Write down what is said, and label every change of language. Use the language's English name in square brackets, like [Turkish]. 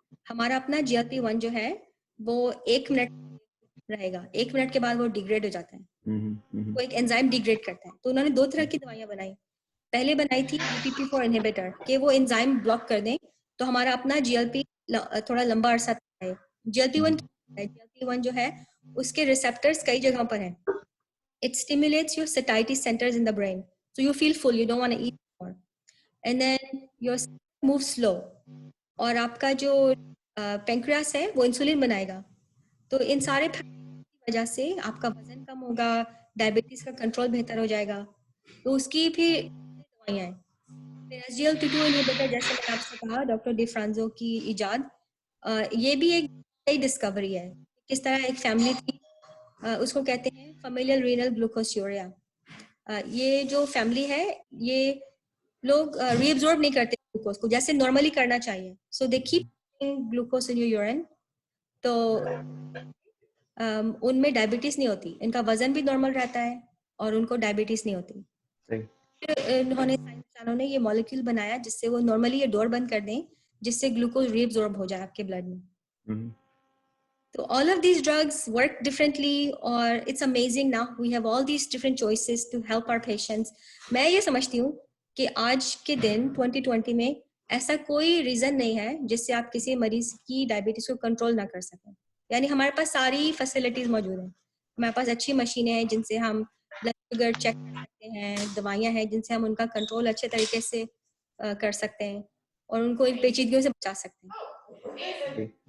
[Urdu] ہمارا اپنا GLP1 جو ہے وہ 1 منٹ رہے گا, 1 منٹ کے بعد وہ ڈیگریڈ ہو جاتا ہے, وہ ایک انزائم ڈیگریڈ کرتا ہے. تو انہوں نے 2 طرح کی دوائیاں بنائی. پہلے بنائی تھی DPP4 انہیبیٹر کہ وہ انزائم بلاک کر دیں تو ہمارا اپنا GLP تھوڑا لمبا عرصہ ہے. GLP1 جو ہے اس کے ریسپٹرز کئی جگہوں پر ہیں. [English] It stimulates your satiety centers in the brain, so you feel full, you don't want to eat more, and then your stomach moves slow. [Urdu] اور آپ کا جو پینکریاس ہے وہ انسولین بنائے گا. تو ان سارے کی وجہ سے آپ کا وزن کم ہوگا, ڈائبٹیز کا کنٹرول بہتر ہو جائے گا. تو اس کی پھر دوائیاں ہیں. پھر SGLT2 انہیبیٹر جیسے میں نے آپ سے کہا ڈاکٹر ڈی فرانزو کی ایجاد, یہ بھی ایک نئی ڈسکوری ہے. کس طرح ایک فیملی تھی, اس کو کہتے ہیں فیملیل رینل گلوکوسیوریا. یہ جو فیملی ہے یہ لوگ ری ایبزورب نہیں کرتے گلوکوز کو جیسے نارملی کرنا چاہیے. [English] so they keep glucose in your urine, [Urdu] تو ان میں ڈائبٹیز نہیں ہوتی, ان کا وزن بھی نارمل رہتا ہے اور ان کو ڈائبٹیز نہیں ہوتی. انہوں نے سائنسدانوں نے یہ مالیکول بنایا جس سے وہ نارملی یہ ڈور بند کر دیں جس سے گلوکوز ری ایبزورب ہو جائے آپ کے بلڈ میں. [English] So all of these drugs work differently, or it's amazing now we have all these different choices to help our patients. [Urdu] میں یہ سمجھتی ہوں کہ آج کے دن 2020 میں ایسا کوئی ریزن نہیں ہے جس سے آپ کسی مریض کی ڈائبٹیز کو کنٹرول نہ کر سکیں. یعنی ہمارے پاس ساری فیسلٹیز موجود ہیں. ہمارے پاس اچھی مشینیں ہیں جن سے ہم بلڈ شوگر چیک کر سکتے ہیں, دوائیاں ہیں جن سے ہم ان کا کنٹرول اچھے طریقے سے کر سکتے ہیں اور ان کو ان پیچیدگیوں سے بچا سکتے ہیں.